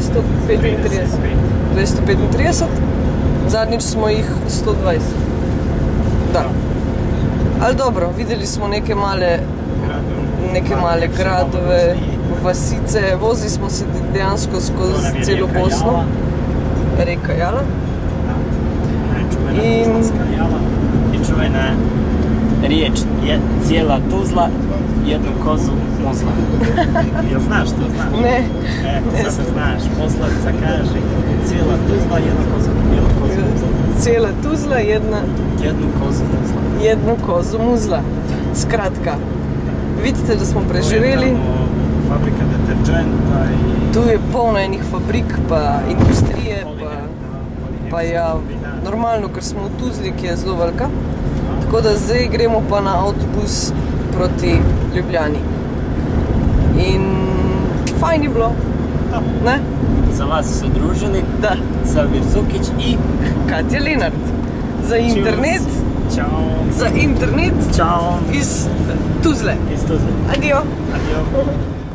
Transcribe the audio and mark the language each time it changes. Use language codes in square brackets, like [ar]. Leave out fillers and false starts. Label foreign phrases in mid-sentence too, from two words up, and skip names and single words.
[sl] 235. Zadnjič smo jih 120. Da. Ali dobro, videli smo neke male gradove, vasice, vozili smo se dejansko skozi celo Bosno. Reka Jala. [bs] I čuvena riječ je cijela Tuzla, jednu kozu muzla. Jel znaš to? Ne. Sada znaš, poslovica kaže cijela Tuzla, jednu kozu muzla. Cijela Tuzla, jednu kozu muzla. Jednu kozu muzla. [sl] Skratka, vidite, da smo preživeli. [bs] Fabrika deterđenta i... [sl] Tu je polno enih fabrik, pa industrije, pa ja, normalno, ker smo v Tuzli, ki je zelo velika. Tako da zdaj gremo pa na avtobus proti Ljubljani. In fajn je bilo, ne? Za vas so družili Salvir Zukić i Katja Lenart. Za internet, Ćao. Za internet Ćao. iz Tuzle. Iz Tuzle. Adio. Adio.